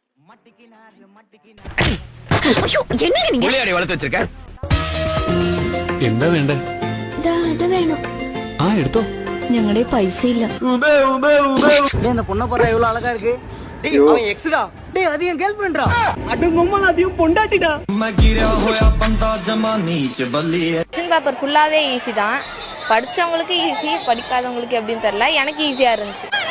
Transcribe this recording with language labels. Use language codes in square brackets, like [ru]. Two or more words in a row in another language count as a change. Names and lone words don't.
[ta] ஐயோ என்னங்க நீங்க புள்ளையாடி வளர்த்து வச்சிருக்க. [ml] എന്താ വേണ്ടേ? ഇത് വേണം. ആ എടുത്തോ. ഞങ്ങളുടെ പൈസ ഇല്ല. [ta] இந்த பொண்ண பாரு எவ்வளவு அழகா இருக்கு. டேய் அவன் எக்ஸ்டா. டேய் அது என் கேர்ள் ஃப்ரெண்ட்ரா. அடங்கம்மா அதையும் பொண்டாட்டிடா. [en] question paper [ta] ஃபுல்லாவே ஈஸி தான். படிச்சவங்களுக்கு ஈஸி, படிக்காதவங்களுக்கு எப்படின்னு தெரியல. எனக்கு ஈஸியா இருந்துச்சு.